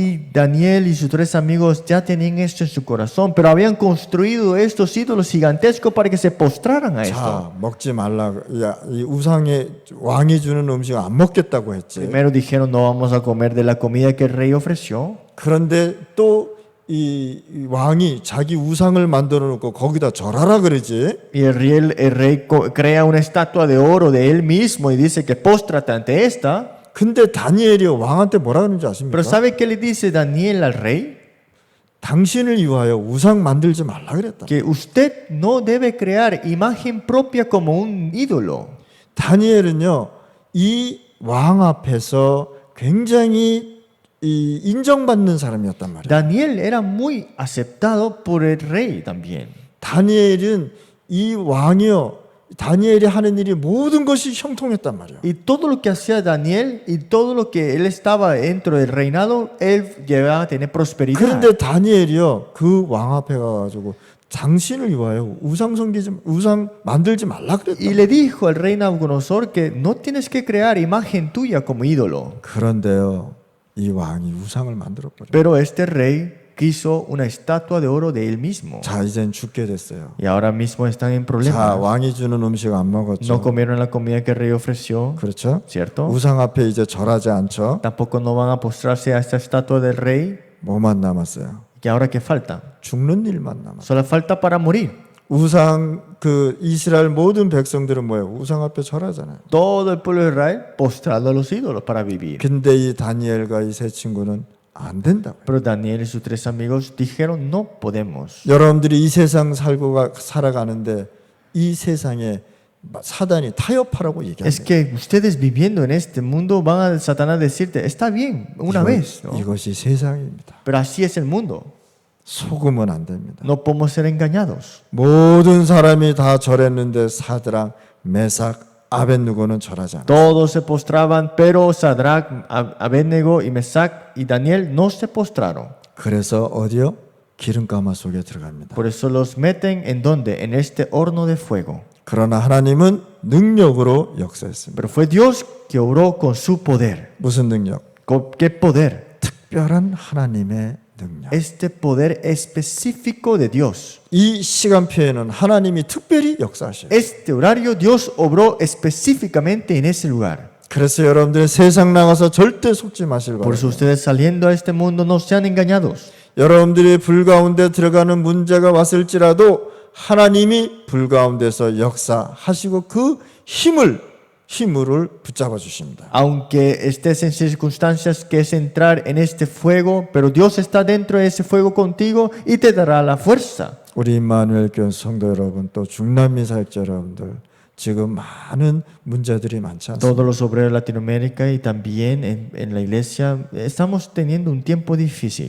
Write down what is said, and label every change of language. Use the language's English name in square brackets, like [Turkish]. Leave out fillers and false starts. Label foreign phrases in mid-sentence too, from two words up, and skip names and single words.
[Spanish] Y Daniel y sus tres amigos ya tenían esto en su corazón, pero habían construido estos ídolos gigantescos para que se postraran a esto. [Korean] 자, 먹지 말라. 야, 이 우상의 왕이 주는 음식을 안 먹겠다고 했지. [Spanish] Primero dijeron no vamos a comer de la comida que el rey ofreció. [Korean] 그런데 또 이 왕이 자기 우상을 만들어 놓고 거기다 절하라 그러지. [Spanish] Y el rey crea una estatua de oro de él mismo y dice que póstrate ante esta. [Korean] 근데 다니엘이 왕한테 뭐라 그러는지 아십니까? [Spanish] Pero ¿sabe qué le dice Daniel al rey? [Korean] 당신을 위하여 우상 만들지 말라 그랬다. [Spanish] Que usted no debe crear imagen propia como un ídolo. [Korean] 다니엘은요, 이 왕 앞에서 굉장히 이 인정받는 사람이었단 말이에요. [Spanish] Daniel era muy aceptado por el rey también. [Korean] 다니엘은 이 왕이요, 다니엘이 하는 일이 모든 것이 형통했단 말이에요. [Spanish] Y todo lo que hacía Daniel y todo lo que él estaba dentro del reinado, él llegaba a tener prosperidad. [Korean] 그런데 다니엘이요, 그 왕 앞에 가가지고 당신을 위하여 우상 만들지 말라 그랬다. [Spanish] Y le dijo al rey Nabucodonosor que no tienes que crear imagen tuya como ídolo. [Korean] 그런데요, 이 왕이 우상을 만들어 버려. [Spanish] Pero este rey quiso una estatua de oro de él mismo. [Korean] 자, 이젠 죽게 됐어요. [Spanish] Y ahora mismo están en [Korean] 자, [Spanish] problemas. [Korean] 왕이 주는 음식 안 먹었죠. [Spanish] No comieron la comida que el rey ofreció, [Korean] 그렇죠? [Spanish] ¿cierto? [Korean] 우상 앞에 이제 절하지 않죠. [Spanish] Tampoco no van a postrarse a esta estatua del rey. [Korean] 뭐만 남았어요? [Spanish] ¿Y ahora qué falta? [Korean] 죽는 일만 남았어요. [Spanish] Solo falta para morir. [Korean] 우상 이스라엘 모든 백성들은 뭐예요? 우상 앞에 절하잖아요. [Spanish] Todo el pueblo de Israel postrado a los ídolos para vivir. [Korean] 근데 이 다니엘과 이 세 친구는 안 된다고요. [Spanish] Pero Daniel y sus tres amigos dijeron no podemos. [Korean] 여러분들이 이 세상 살아가는데 이 세상에 사단이 타협하라고 [Spanish] Es [Korean] 얘기합니다. [Spanish] que ustedes viviendo en este mundo van a Satanás decirte está bien una vez, ¿no? [Korean] 이것이 세상입니다. [Spanish] Pero así es el mundo. [Korean] 속으면 안 됩니다. [Spanish] No podemos ser engañados. [Korean] 모든 사람이 다 절했는데 사드랑 메삭 아벳느고는 절하지 않았어요. [Spanish] Todos se postraban, pero Sadrach, Abednego y Mesac y Daniel no se postraron. [Korean] 그래서 어디요? 기름가마 속에 들어갑니다. [Spanish] Por eso los meten en donde? En este horno de fuego. [Korean] 그러나 하나님은 능력으로 역사했습니다. [Spanish] Pero fue Dios que obró con su poder. [Korean] 무슨 능력? [Spanish] ¿Con qué poder? [Korean] 특별한 하나님의 능력. [Spanish] Este poder específico de Dios. [Korean] 이 시간표에는 하나님이 특별히 역사하셔요. [Spanish] Este horario Dios obró específicamente en ese lugar. [Korean] 그래서 여러분들 세상 나가서 절대 속지 마실 [Spanish] Por eso [Korean] 바랍니다. [Spanish] ustedes saliendo a este mundo no sean engañados. [Korean] 여러분들이 불 가운데 들어가는 문제가 왔을지라도 하나님이 불 가운데서 역사하시고 그 힘을 붙잡아 주십니다. [Spanish] Aunque estés en circunstancias que es entrar en este fuego, pero Dios está dentro de ese fuego contigo y te dará la fuerza. [Korean] 우리 임마누엘 교회 성도 여러분 또 중남미 사역자 여러분들 지금 많은 문제들이 많지 않습니까? [Spanish] Todos los obreros de Latinoamérica y también en la iglesia estamos teniendo un tiempo difícil.